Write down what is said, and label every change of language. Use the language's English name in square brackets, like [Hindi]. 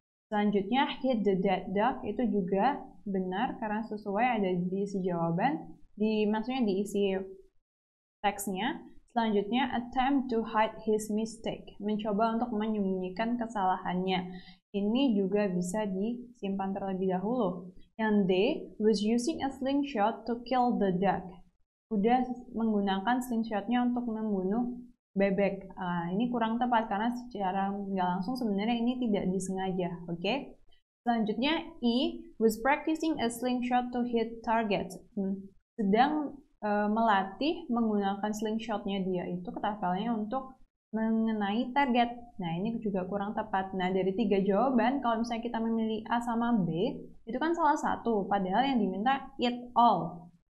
[Indonesian] Selanjutnya, [English] hit the dead dog [Indonesian] itu juga benar karena sesuai ada di isi jawaban, maksudnya di isi teksnya. Selanjutnya, [English] attempt to hide his mistake, [Indonesian] mencoba untuk menyembunyikan kesalahannya. Ini juga bisa disimpan terlebih dahulu. Yang [English] D, was using a slingshot to kill the dog. [Indonesian] Udah menggunakan slingshotnya untuk membunuh bebek. Ini kurang tepat karena secara nggak langsung sebenarnya ini tidak disengaja. Oke. Selanjutnya [English] E, was practicing a slingshot to hit targets. [Indonesian] Sedang melatih menggunakan slingshotnya dia itu ketapelnya untuk mengenai target. Nah, ini juga kurang tepat. Nah, dari 3 jawaban, kalau misalnya kita memilih A sama B, itu kan salah satu, padahal yang diminta [English] it all.